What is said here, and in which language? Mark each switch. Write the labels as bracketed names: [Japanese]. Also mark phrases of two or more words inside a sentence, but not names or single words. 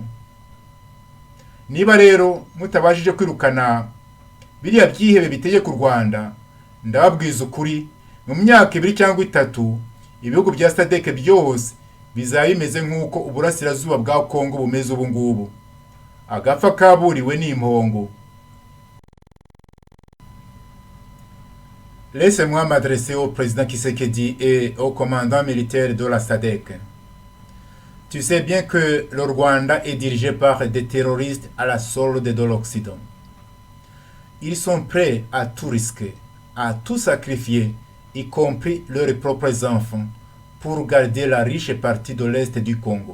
[Kinyarwanda] Niba rero mutabashije kwirukana biriya byihebe bitegeka u Rwanda, ndababwiza ukuri, mu myaka 2 cyangwa 3 ibihugu bya Sadc byose bizaba bimeze nk'uko uburasirazuba bwa Kongo bumeze ubu ngubu. Agapfa kaburiwe n'impongo. [French] Laissez-moi m'adresser au président Tshisekedi et au commandant militaire de la Sadc. Tu sais bien que le Rwanda est dirigé par des terroristes à la solde de l'Occident. Ils sont prêts à tout risquer, à tout sacrifier, y compris leurs propres enfants, pour garder la riche partie de l'Est du Congo.